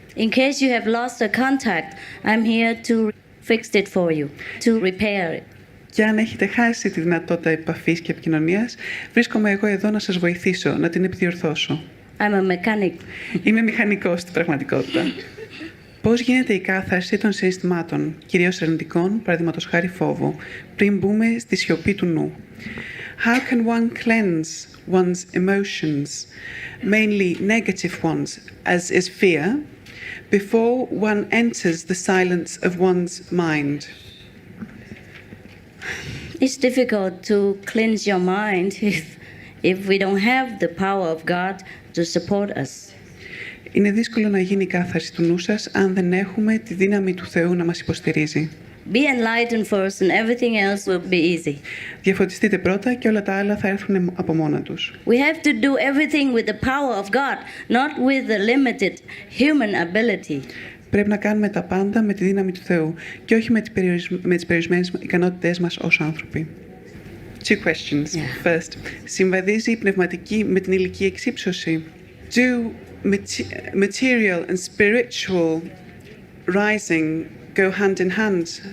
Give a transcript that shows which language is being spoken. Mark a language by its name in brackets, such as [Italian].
[English] In case you have lost the contact, I'm here to fix it for you, to repair it. [Greek] Και αν έχετε χάσει τη δυνατότητα επαφής και επικοινωνίας, βρίσκομαι εγώ εδώ να σας βοηθήσω, να την επιδιορθώσω. [English] I'm a mechanic. [Greek] Είμαι μηχανικός στην πραγματικότητα. Πώς γίνεται η κάθαρση των συναισθημάτων, κυρίως αρνητικών, παραδείγματος χάρη φόβου, πριν μπούμε στη σιωπή του νου? [English] How can one cleanse one's emotions, mainly negative ones, as is fear, before one enters the silence of one's mind? It's difficult to cleanse your mind if we don't have the power of God to support us. [Greek] Είναι δύσκολο να γίνει η κάθαρση του νου σας αν δεν έχουμε τη δύναμη του Θεού να μας υποστηρίζει. [English] Be enlightened first and everything else will be easy. [Greek] Διαφωτιστείτε πρώτα και όλα τα άλλα θα έρθουν από μόνα τους. [English] We have to do everything with the power of God, not with the limited human ability. [Greek] Πρέπει να κάνουμε τα πάντα με τη δύναμη του Θεού και όχι με τις περιορισμένες ικανότητές μας ως άνθρωποι. [English] Two questions. Yeah. First, [Greek] συμβαδίζει η πνευματική με την ηλική εξύψωση? [English] Do material and spiritual rising go hand in hand?